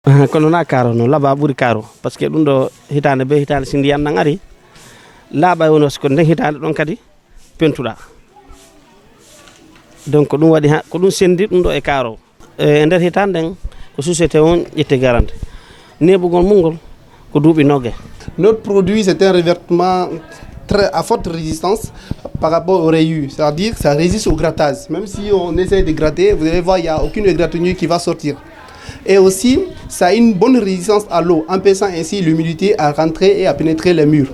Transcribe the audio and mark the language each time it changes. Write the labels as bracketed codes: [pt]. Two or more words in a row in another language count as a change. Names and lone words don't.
[ff] kono na karo no laba ɓuri karo [fr] par ce que [ff] ɗum ɗo hitande be hitande si ndiyan nan ari laaɓa woni wasiko nden hitande ɗon kadi pentuɗa donc ɗum waɗi ko ɗum sendi ɗum ɗo e karo e nder hitande nden ko société on ƴetti garante neɓugol mum ko duuɓi nogge. [fr] Notre produit c'est un revêtement à forte résistance par rapport au rayu, c'est-à-dire que ça résiste au grattage. Même si on essaie de gratter, vous allez voir, il n'y a aucune égratignure qui va sortir. Et aussi, ça a une bonne résistance à l'eau, empêchant ainsi l'humidité à rentrer et à pénétrer les murs.